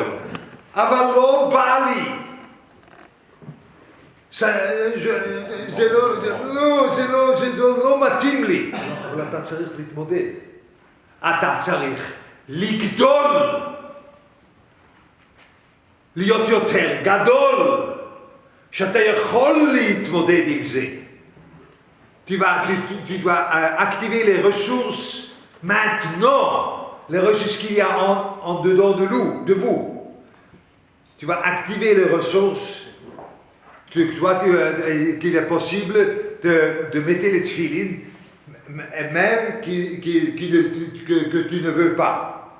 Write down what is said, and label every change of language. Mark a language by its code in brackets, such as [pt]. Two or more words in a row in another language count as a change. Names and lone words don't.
[he] אבל לא בא לי. זה לא מתאים לי. אבל אתה צריך להתמודד. אתה צריך לגדול. להיות יותר גדול. שאתה יכול להתמודד עם זה. [fr] Tu dois activer les ressources maintenant. Les ressources qu'il y a en dedans de vous. Tu vas activer les ressources. Toi, qu'il est possible de mettre les tefilines même que tu ne veux pas.